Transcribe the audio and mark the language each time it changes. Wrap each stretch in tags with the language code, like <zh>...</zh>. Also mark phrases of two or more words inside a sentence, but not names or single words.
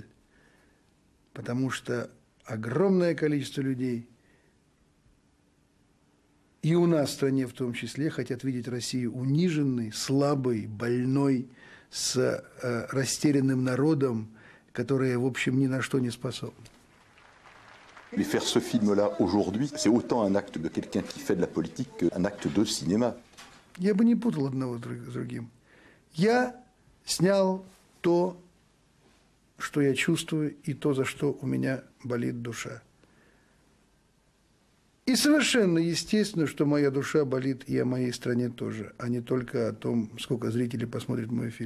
<ru>Потому что огромное количество людей, и у нас в стране в том числе, хотят видеть Россию униженной, слабой, больной, с растерянным народом, которая, в общем, ни на что не способна.</ru> <fr>Mais faire ce film-là aujourd'hui, c'est autant un acte de quelqu'un qui fait de la politique qu'un acte de cinéma.</fr> <ru>Я бы не путал одного с другим. Я снял то, что я чувствую, и то, за что у меня болит душа. И совершенно естественно, что моя душа болит и о моей стране тоже, а не только о том, сколько зрителей посмотрит мой фильм.</ru>